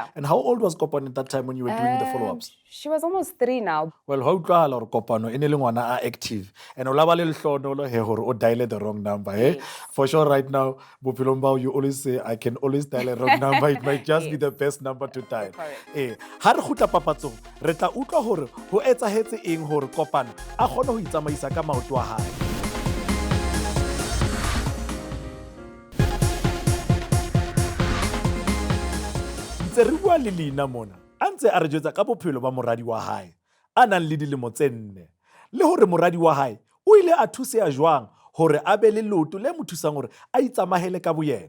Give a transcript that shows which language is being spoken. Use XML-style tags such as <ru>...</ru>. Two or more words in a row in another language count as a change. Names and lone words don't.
<en>And how old was Kopano at that time when you were doing the follow-ups? She was almost 3 now. Well, how do you Kopano are active? And o dial the wrong number. Eh? Yes. For sure, right now, Bopilomba, you always say, I can always dial a wrong number. It might just be the best number to dial. Correct.</en> <st>Re tla utlwa hore ho etsahetse eng hore Kopano a kgone ho itsamaisa ka maoto a hae. Ntse re bua le Lina mona a ntse a re jwetsa ka bophelo ba moradi wa hae a nang le dilemo tse 4 le hore moradi wa hae o ile a thuseha jwang hore a be le leoto le mo thusang hore a itsamahele ka boyena.</st>